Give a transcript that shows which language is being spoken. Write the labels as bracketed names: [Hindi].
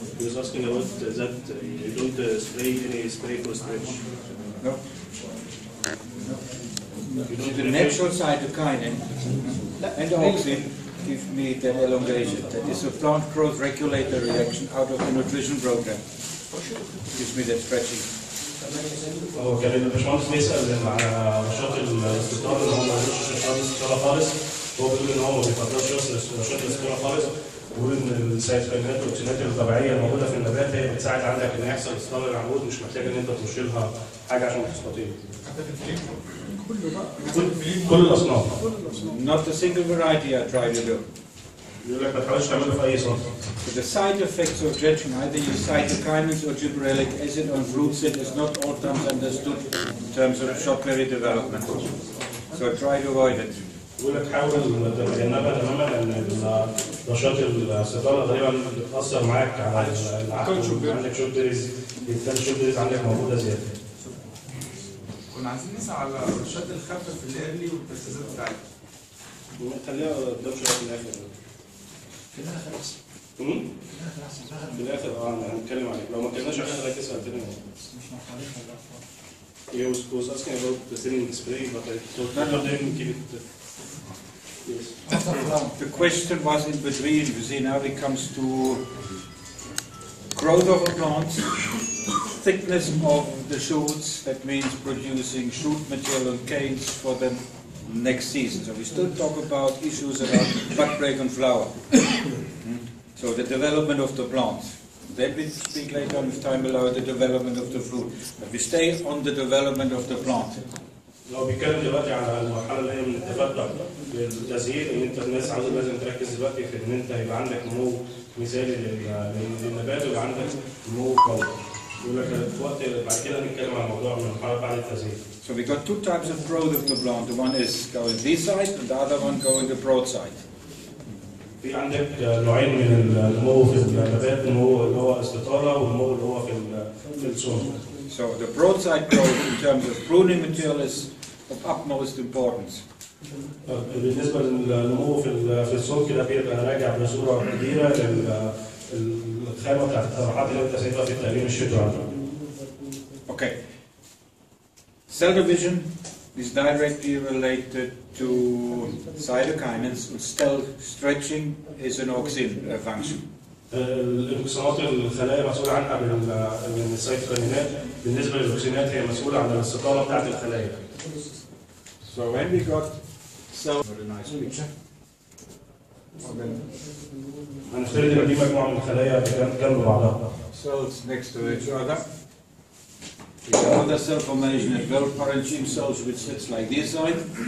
[English] He was asking about that you don't spray any spray for stretch. No. The natural cytokinin and auxin give me that elongation. That is a plant growth regulator reaction out of the nutrition program. Gives me that stretching. [Arabic] هو كان الباشمهندس بيسأل على نشاط الاستطالة اللي هو ما عندوش نشاط الاستطالة خالص. هو بيقول إن هو ما بيفضلش نشاط الاستطالة خالص. وبيقول إن السيتوكينات والأكسينات الطبيعية الموجودة في النبات هي بتساعد عندك إن يحصل استطالة للعمود، مش محتاج إن أنت ترش لها حاجة عشان تستطيل. كل الأصناف. [English] Not a single variety I try to do. [Arabic] يقول لك ما تحاولش تعمله في أي صنف. [English] The side effects of judging either use cytokinins or gibberellic acid on fruit set is not all times understood in terms of short berry development. So try to avoid it. [Arabic] يقول لك حاول تتجنبها تماما لأن نشاط الاستطالة غالبا بتأثر معاك على العقل. عندك شوت بيريز، بالتالي الشوت بيريز عندك موجودة زيادة. كنا عايزين نسأل على الرشاد الخفيف اللي قبلي والتركيزات بتاعتها. خليها قدام شوية في الآخر. في الآخر أحسن. في الآخر هنتكلم عليه. لو ما كناش على الآخر هتسأل تاني. مش محتاجين. [English] He was asking about the thinning spray, but I thought none of them keep it. Yes. The question was in between. You see, now it comes to growth of a plant, thickness of the shoots, that means producing shoot material and canes for the next season. So we still talk about issues around bud break and flower. So the development of the plant. Then we speak later on, if time allows, the development of the fruit. But we stay on the development of the plant. [Arabic] لو بيتكلم دلوقتي على المرحله اللي هي من التفتح للتزهير، ان انت الناس عاوزه لازم تركز دلوقتي في ان انت يبقى عندك نمو مثالي للنبات ويبقى عندك نمو قوي. يقول لك في وقت بعد كده هنتكلم عن موضوع من المرحله بعد التزهير. [English] So we got two types of growth of the plant. The one is going this side, and the other one going the broad side. [Arabic] في عندك نوعين من النمو في النبات، النمو اللي هو استطاله والنمو اللي هو في السون. [English] So the broadside growth in terms of pruning material is of utmost importance. [Arabic] بالنسبه للنمو في السون كده بيبقى راجع بصوره كبيره للخامه بتاعت الطرحات اللي انت سايبها في التقليم الشتوي. [English] Okay. Cell division is directly related to cytokinins, and cell stretching is an auxin function. [Arabic] الاكسونات الخلايا مسؤوله عنها من السيتوكينات، بالنسبه للاكسينات هي مسؤوله عن الاستطاله بتاعت الخلايا. [English] So when we got cell, what a nice picture. [Arabic] هنفترض ان دي مجموعه من الخلايا جنب بعضها. [English] Cells next to each other. It's another cell formation as well, parenchyma cells which sits like this side.